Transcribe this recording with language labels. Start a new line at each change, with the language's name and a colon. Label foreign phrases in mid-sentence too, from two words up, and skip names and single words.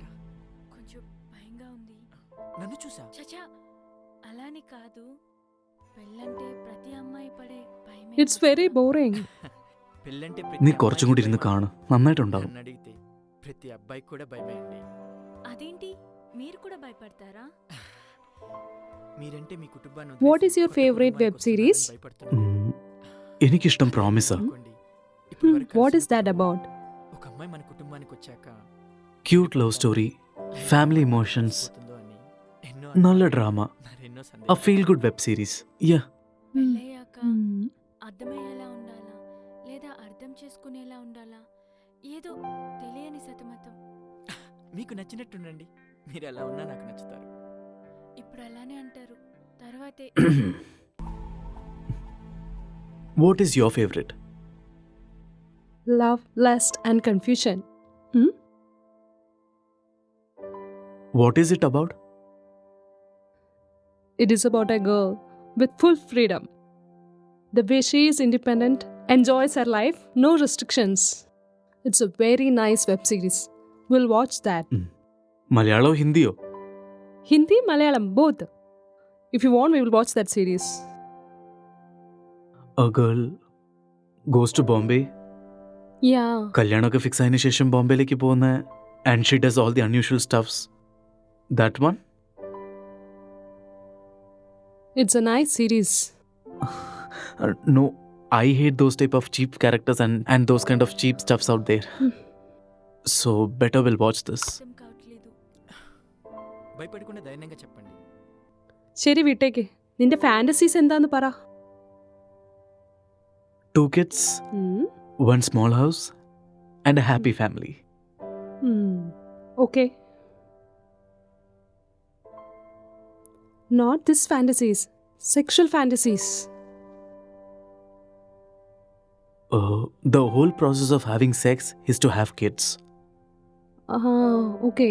Telugu: కొంచెం భయంగా ఉంది. నన్ను చూసా? చచా అలాని కాదు. పెళ్ళంటే ప్రతి అమ్మాయి పడే భయమే.
English: It's very boring.
Telugu: పెళ్ళంటే
Malayalam: നീ കുറച്ചും കൂടി ഇരുന്ന് കാണും, നന്നായിട്ടുണ്ടാവും.
Telugu: నన్ను అడిగితే ప్రతి అబ్బాయికి కూడా భయమే అండి. అదేంటి మీరు కూడా భయపడతారా? మీరంటే మీ కుటుంబాన్ని
English: What is your favorite web series?
Malayalam: എനിക്കിഷ്ടം പ്രോമിസാ.
English: What is that about?
Telugu: ఒక అమ్మాయి మన కుటుంబానికి వచ్చాక
English: cute love story, family emotions,
Telugu: పోతుందో అని ఎన్నో
Malayalam: നല്ല ഡ്രാമ,
Telugu: మరెన్నో
English: a
Telugu: సందేహాలు.
English: feel good web series. Yeah.
Telugu: పెళ్ళయ్యాక అర్థమయ్యేలా ఉండాలా లేదా అర్థం చేసుకునేలా ఉండాలా? ఏదో తెలియని సతమతం. మీకు నచ్చినట్టుండండి. మీరు ఎలా ఉన్నా నాకు నచ్చుతారు. ఇప్పుడు అలానే అంటారు, తర్వాతే
English: What is your favorite? Love, lust and confusion. What is it about? It is about a girl with full freedom. The way she is independent, enjoys her life, no restrictions. It's a very nice web series. We'll watch that.
Malayalam: മലയാളമോ ഹിന്ദിയോ?
English: Hindi, Malayalam, both. If you want, we will watch that series. A girl goes to Bombay. Yeah.
Malayalam: കല്യാണമൊക്കെ ഫിക്സ് ആയതിനു ശേഷം ബോംബെയിലേക്ക് പോകുന്ന
English: and she does all the unusual stuffs. that one? It's a nice series. No, I hate those type of cheap characters and those kind of cheap stuffs out there. So better we'll watch this.
Telugu: భయపడకుండా ధైర్యంగా చెప్పండి.
Malayalam: ശരി വിട്ടേക്ക്. നിന്റെ ഫാന്റസീസ് എന്താന്ന് പറ.
English: 2 kids, 1 small house, and a happy family. Okay. Not this fantasies. Sexual fantasies. The whole process of having sex is to have kids. Okay.